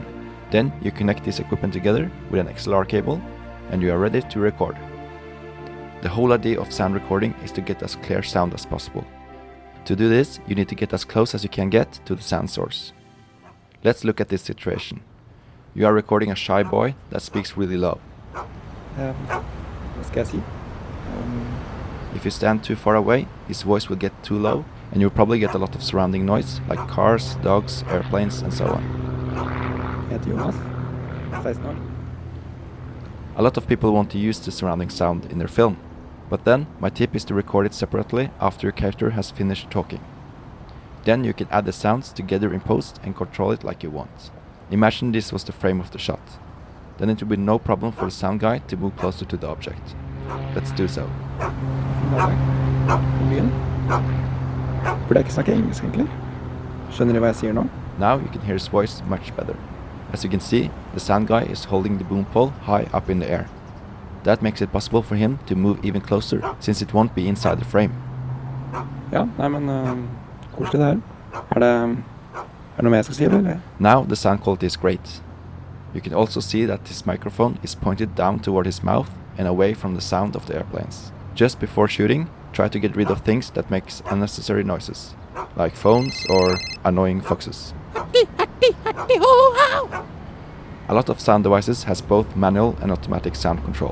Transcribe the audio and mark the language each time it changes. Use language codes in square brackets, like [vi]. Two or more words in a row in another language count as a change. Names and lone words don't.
[en] Then you connect this equipment together with an XLR cable, and you are ready to record. The whole idea of sound recording is to get as clear sound as possible. To do this, you need to get as close as you can get to the sound source. Let's look at this situation. You are recording a shy boy that speaks really low. [no] Hva skal jeg si? [en] If you stand too far away, his voice will get too low, and you'll probably get a lot of surrounding noise, like cars, dogs, airplanes, and so on. [no] Jeg heter Jonas, 16 år. [en] A lot of people want to use the surrounding sound in their film, but then my tip is to record it separately after your character has finished talking. Then you can add the sounds together in post and control it like you want. Imagine this was the frame of the shot. Then it will be no problem for the sound guy to move closer to the object. Let's do so. [no] Burde jeg ikke snakke engelsk egentlig? Skjønner du hva jeg sier nå? [en] Now you can hear his voice much better. As you can see, the sound guy is holding the boom pole high up in the air. That makes it possible for him to move even closer, since it won't be inside the frame. [no] Ja, nei, men koselig det her. Er det noe mer jeg skal si, eller? [en] Now the sound quality is great. You can also see that his microphone is pointed down toward his mouth and away from the sound of the airplanes. Just before shooting, try to get rid of things that makes unnecessary noises, like phones or annoying foxes. A lot of sound devices has both manual and automatic sound control.